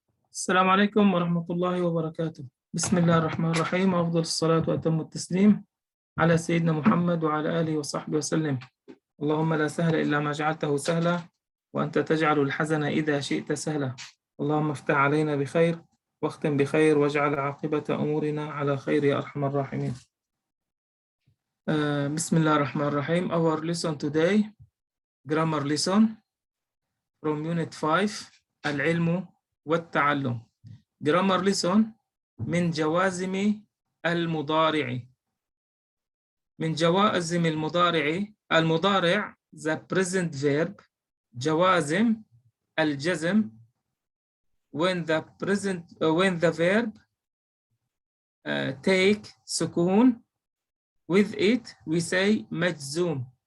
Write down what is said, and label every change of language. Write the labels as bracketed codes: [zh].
[ar] السلام عليكم ورحمة الله وبركاته. بسم الله الرحمن الرحيم، وأفضل الصلاة وأتم التسليم على سيدنا محمد وعلى آله وصحبه وسلم. اللهم لا سهل إلا ما جعلته سهلا، وأنت تجعل الحزن إذا شئت سهلا. اللهم افتح علينا بخير واختم بخير واجعل عاقبة أمورنا على خير يا أرحم الراحمين. بسم الله الرحمن الرحيم. [en] Our lesson today, grammar lesson from unit 5 [ar] العلم والتعلم. [en] grammar lesson [ar] من جوازم المضارع. من جوازم المضارع [en] the present verb. [ar] جوازم الجزم [en] when the verb take سكون, with it we say مجزوم.